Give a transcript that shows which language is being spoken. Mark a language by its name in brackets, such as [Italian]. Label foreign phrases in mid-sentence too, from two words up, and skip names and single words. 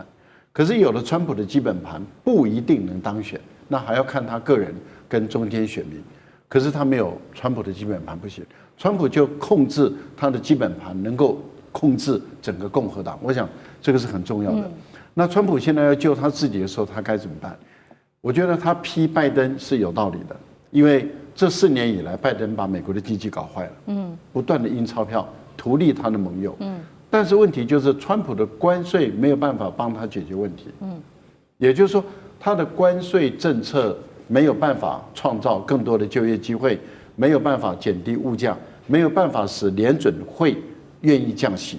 [Chinese] 可是有了川普的基本盤，不一定能當選，那還要看他個人跟中間選民。可是他沒有川普的基本盤不行，川普就控制他的基本盤，能夠控制整個共和黨。我想這個是很重要的。那川普現在要救他自己的時候，他該怎麼辦？我覺得他批拜登是有道理的，因為這4年以來，拜登把美國的經濟搞壞了，不斷的印鈔票，圖利他的盟友。但是問題就是，川普的關稅沒有辦法幫他解決問題。也就是說，他的關稅政策沒有辦法創造更多的就業機會，沒有辦法減低物價，沒有辦法使聯準會願意降息。